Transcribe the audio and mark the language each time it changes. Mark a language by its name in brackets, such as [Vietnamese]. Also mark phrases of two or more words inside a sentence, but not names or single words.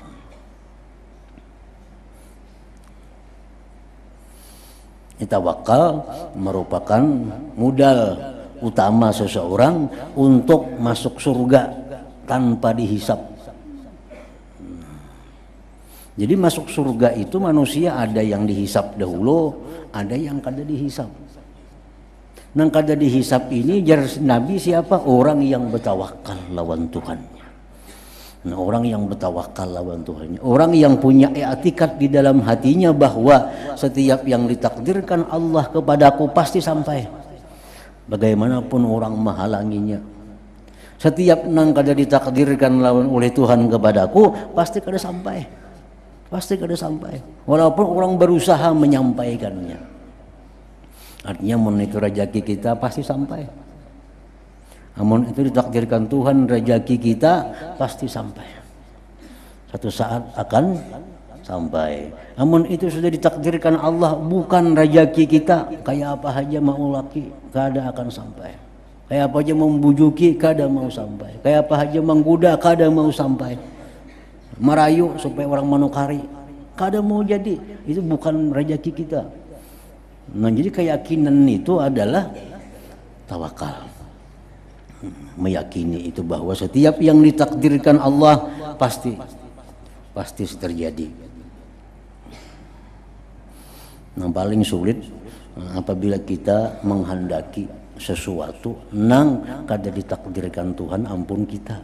[Indonesian] Tawakal merupakan modal utama seseorang untuk masuk surga tanpa dihisap. Jadi masuk surga itu manusia ada yang dihisap dahulu, ada yang kada dihisap. [Banjar] Nang kada dihisap ini jar Nabi siapa? [Indonesian] Orang yang bertawakal lawan Tuhannya. Nah, orang yang bertawakal lawan Tuhannya, orang yang punya i'tikad di dalam hatinya bahwa setiap yang ditakdirkan Allah kepadaku pasti sampai. Bagaimanapun orang menghalanginya. Setiap [Banjar] nang kada [Indonesian] ditakdirkan lawan oleh Tuhan kepadaku pasti kada sampai. Pasti kada sampai. Walaupun orang berusaha menyampaikannya. Artinya itu rezeki kita pasti sampai. Namun itu ditakdirkan Tuhan, rezeki kita pasti sampai. Satu saat akan sampai. Namun itu sudah ditakdirkan Allah, bukan rezeki kita. Kayak apa aja mau laki, kada akan sampai. Kayak apa aja membujuki, kada mau sampai. Kayak apa aja menggoda, kada mau sampai. Merayu supaya orang menukari, kada mau jadi. Itu bukan rezeki kita. Nah, jadi keyakinan itu adalah tawakal. Meyakini itu bahwa setiap yang ditakdirkan Allah pasti terjadi. Yang paling sulit apabila kita menghendaki sesuatu [Banjar] nang kada [Indonesian] ditakdirkan Tuhan ampun kita.